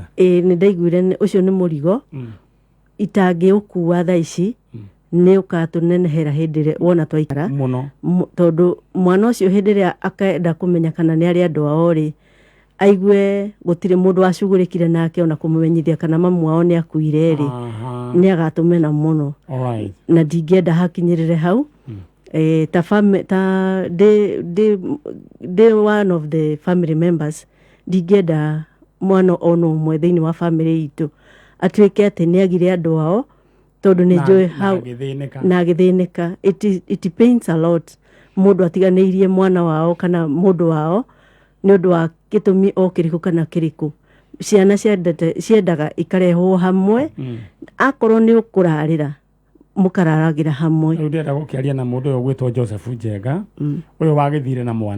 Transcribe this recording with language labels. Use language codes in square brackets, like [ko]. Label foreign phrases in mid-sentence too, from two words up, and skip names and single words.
[ki] ni ndaiguire ucio ni murigo itangi ukua thaa ici ni ukatunenehera hindire wona twaikara muno tondu mwana ucio hindire akaenda kumenya kana ni ari andu ao ri aigue gutire mundu acugurikire nake ona kumumenyithia kana mamu wao ni akuire ri ni agatumena muno na ndingĩenda hakinyĩrĩre hau de [en] one of the family members [ki] ndingĩenda mwana ono ũmwe thĩinĩ wa family itu atuĩke atĩ nĩ agire andũ ao tondu nĩ njũĩ hau na agĩthĩnĩka. [en] It pains a lot [ki] mundu atiganĩirie mwana wao kana mundu wao nĩ ũndũ wa gĩtũmi o kĩrĩkũ kana kĩrĩkũ. Ciana ciendaga ikarehwo hamwe akorwo nĩ ũkũrarĩra mũkararagira hamwe. Rĩu ndĩrenda gũkĩaria na mũndũ ũyũ gwĩtwo Joseph Njenga ũyũ wagĩthire na mwana.